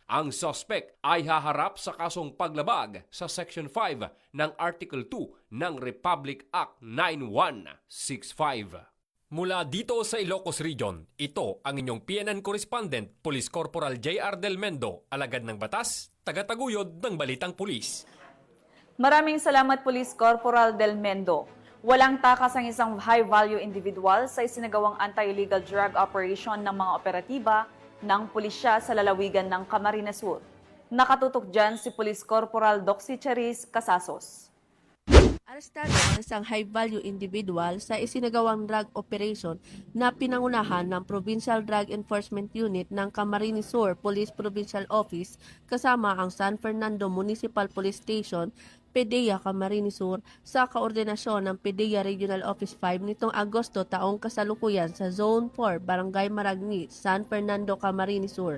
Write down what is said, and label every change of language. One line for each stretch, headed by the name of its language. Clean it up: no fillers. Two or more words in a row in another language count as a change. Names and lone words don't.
Filipino: Ang suspect ay haharap sa kasong paglabag sa Section 5 ng Article 2 ng Republic Act 9165. Mula dito sa Ilocos Region, ito ang inyong PNN Correspondent, Police Corporal J.R. Del Mendo, alagad ng batas, tagataguyod ng Balitang Pulis. Maraming salamat, Police Corporal Del Mendo. Walang takas ang isang
English: high-value individual
Filipino: sa isinagawang
English: anti-illegal drug operation
Filipino: ng mga operatiba ng pulisya sa lalawigan ng Camarines Sur. Nakatutok dyan si Police Corporal Doxy Charis Casasos. Arestado ang isang
English: high-value individual
Filipino: sa isinagawang
English: drug operation
Filipino: na pinangunahan ng Provincial Drug Enforcement Unit ng Camarines Sur Police Provincial Office kasama ang San Fernando Municipal Police Station, PDEA Camarines Sur sa koordinasyon ng PDEA Regional Office 5 nitong Agosto taong kasalukuyan sa Zone 4, Barangay Maragni, San Fernando, Camarines Sur.